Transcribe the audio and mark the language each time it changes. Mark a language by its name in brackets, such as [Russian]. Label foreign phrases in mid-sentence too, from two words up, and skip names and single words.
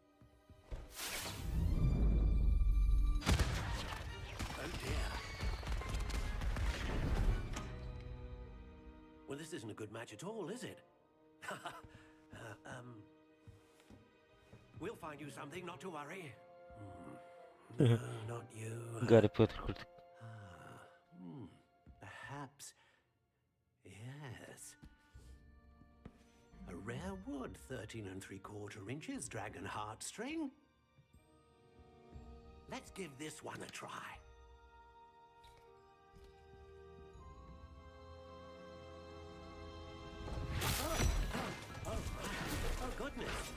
[English] Oh dear. Well, this isn't a good match at all, is it? We'll find you something, not to worry. No, not you. Гарри Поттер куртка. Perhaps. Yes. A rare wood, 13 3/4 inches, dragon heartstring. Let's give this one a try. Oh, goodness.